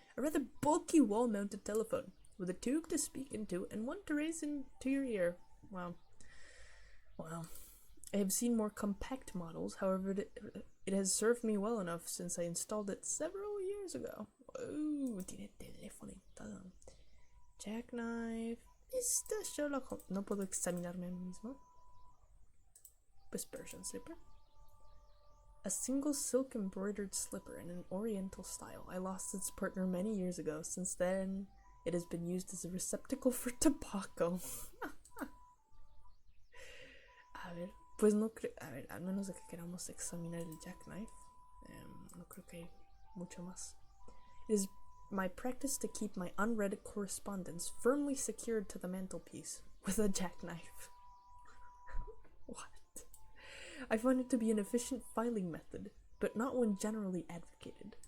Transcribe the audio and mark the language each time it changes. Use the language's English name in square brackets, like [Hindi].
[English] A rather bulky wall-mounted telephone with a tube to speak into and one to raise into your ear. Wow. I have seen more compact models, however, it has served me well enough since I installed it several years ago. [Spanish] Oh, tiene teléfono y todo. Jackknife. Mr. Sherlock Holmes. No puedo examinarme a mí mismo. [English] Pues Persian slipper. A single silk embroidered slipper in an oriental style. I lost its partner many years ago. Since then, it has been used as a receptacle for tobacco. [Spanish] A ver. Pues no creo, a ver, al menos de que queramos examinar el jackknife, no creo que hay mucho más. [English] It is my practice to keep my unread correspondence firmly secured to the mantelpiece with a jackknife. What? I find it to be an efficient filing method, but not one generally advocated.